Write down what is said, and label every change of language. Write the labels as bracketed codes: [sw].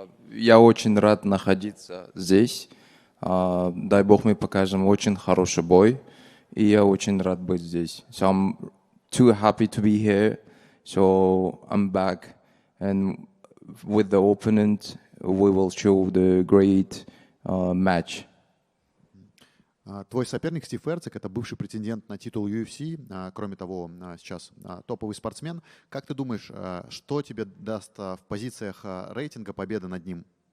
[ru] Я очень рад находиться здесь. Дай бог мы покажем очень хороший бой. И я очень рад быть здесь. [en] So I'm too happy to be here. So I'm back. And with the opponent, we will show the great match. [ru] Твой соперник Стив Эрцик — это бывший претендент на титул UFC, кроме того, сейчас топовый спортсмен. Как ты думаешь, что тебе даст в позициях рейтинга победа над ним?